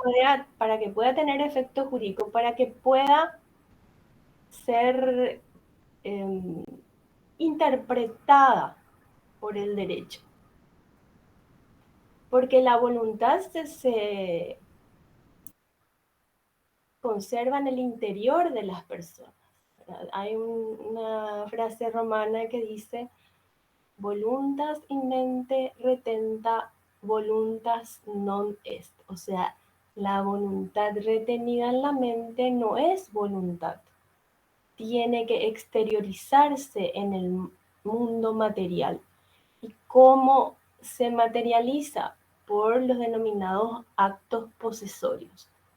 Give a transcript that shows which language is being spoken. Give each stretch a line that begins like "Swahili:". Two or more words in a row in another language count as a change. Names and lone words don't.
Spanish: para que pueda tener efecto jurídico, para que pueda ser interpretada por el derecho. Porque la voluntad se conserva en el interior de las personas. Hay una frase romana que dice,
Latin: voluntas in mente retenta, voluntas non est.
Spanish: O sea, la voluntad retenida en la mente no es voluntad. Tiene que exteriorizarse en el mundo material. ¿Y cómo se materializa? Por los denominados actos posesorios.